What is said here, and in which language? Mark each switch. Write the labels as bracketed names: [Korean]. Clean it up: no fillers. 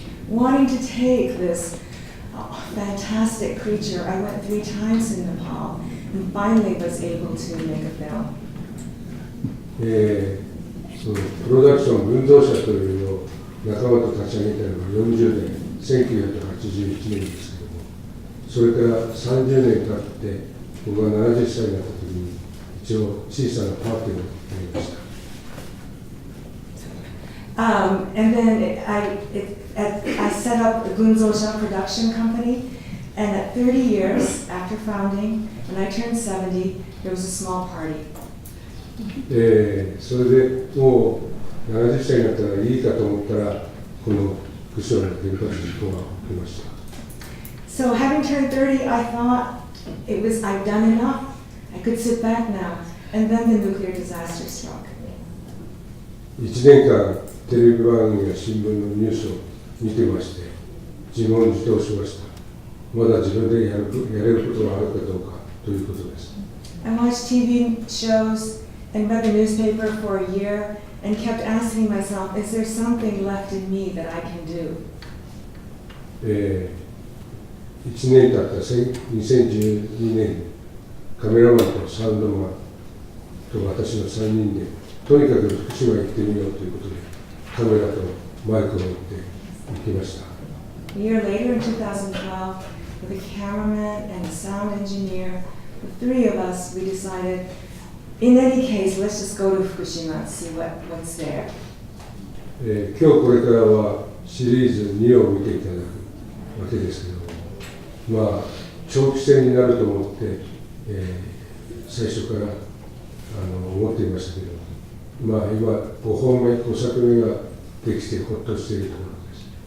[English] Wanting to take this fantastic creature, I went 3 times in Nepal and finally was able to make a film. [Japanese] そのプロダクション群像社というのを仲間と立ち上げたのが40年、1981年ですけども、それから30年経って僕が70歳になった時に一応小さなパーティーをやりました。 [English] And then I set up the Gunzosha production company, and at 30 years after founding, when I turned 70, there was a small party. [Japanese] それでもう70歳になったらいいかと思ったら、この福島の原発事故が起きました。 [English] So having turned 30, I thought I'd done enough. I could sit back now. And then the nuclear disaster struck. [Japanese] 1年間テレビ番組や新聞のニュースを見てまして、自問自答しました。まだ自分でやれることがあるかどうかということです。 [English] I watched TV shows and read the newspaper for a year and kept asking myself, is there something left in me that I can do? [Japanese] 1年経った2012年、カメラマンとサウンドマンと私の3人で、とにかく福島へ行ってみようということで、カメラとマイクを持って行きました。 [English] A year later, in 2012, with a cameraman and a sound engineer, the 3 of us, we decided, in any case, let's just go to Fukushima and see what's there. [Japanese] 今日これからはシリーズ2を見ていただくわけですけども、長期戦になると思って、最初から思っていましたけど、今5本目、5作目ができてほっとしているところです。